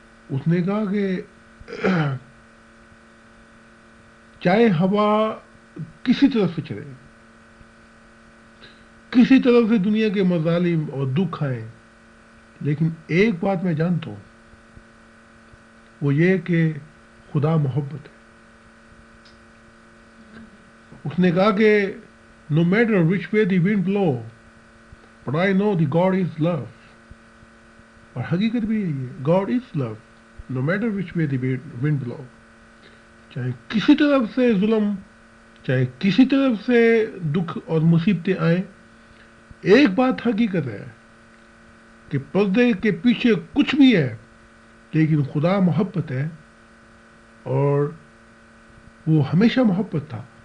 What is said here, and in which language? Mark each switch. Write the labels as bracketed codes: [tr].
[ur] اس نے کہا کہ چاہے ہوا کسی طرف سے چلے، کسی طرف سے دنیا کے مظالم اور دکھ آئیں، لیکن ایک بات میں جانتا ہوں، وہ یہ کہ خدا محبت ہے. اس نے کہا کہ [en] no matter which way the wind blow but I know the God is love. [ur] اور حقیقت بھی یہی ہے، [en] God is love no matter which way the wind blow. [ur] چاہے کسی طرف سے ظلم، چاہے کسی طرف سے دکھ اور مصیبتیں آئیں، ایک بات حقیقت ہے کہ پردے کے پیچھے کچھ بھی ہے لیکن خدا محبت ہے، اور وہ ہمیشہ محبت تھا.